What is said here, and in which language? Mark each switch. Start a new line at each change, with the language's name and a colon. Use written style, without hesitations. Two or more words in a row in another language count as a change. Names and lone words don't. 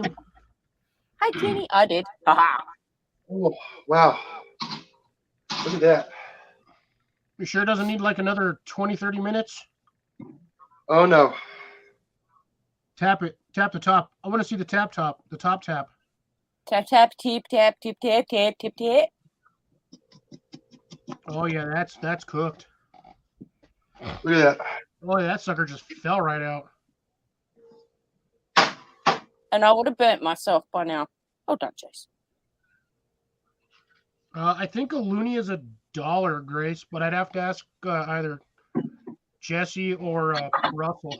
English: Hi, Jenny. I did. Haha. Oh, wow. Look at that. You sure it doesn't need like another 20, 30 minutes? Oh, no. Tap it. Tap the top. I want to see the top. The top tap. Tap, tap, tip, tap, tip, tap, tap, tip, tap. Oh yeah, that's cooked. Look at that. Oh yeah, that sucker just fell right out. And I would have burnt myself by now. Hold on, Jason. I think a loony is $1, Grace, but I'd have to ask either Jesse or Russell.